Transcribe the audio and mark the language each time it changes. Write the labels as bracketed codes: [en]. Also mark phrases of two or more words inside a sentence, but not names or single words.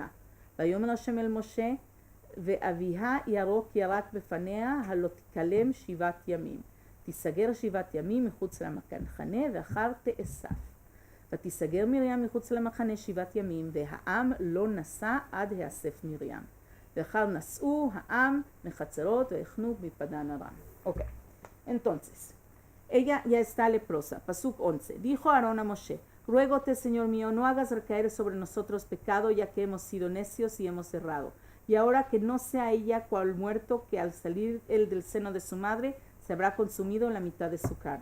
[he] ויאמר השם אל משה, ואביה ירוק ירק בפניה, הלא תכלם 7 ימים. תיסגר 7 ימים מחוץ למחנה, ואחר תאסף. ותיסגר מרים מחוץ למחנה 7 ימים, והעם לא נסע עד האסף מרים. ואחר נסעו העם מחצרות ויחנו מפדן ארם. [es] Ok, entonces, ella ya está leprosa. Pasuk 11. Dijo Aarón a Moshe, ruégote, Señor mío, no hagas recaer sobre nosotros pecado, ya que hemos sido necios y hemos errado. Y ahora que no sea ella cual muerto, que al salir él del seno de su madre, se habrá consumido la mitad de su carne.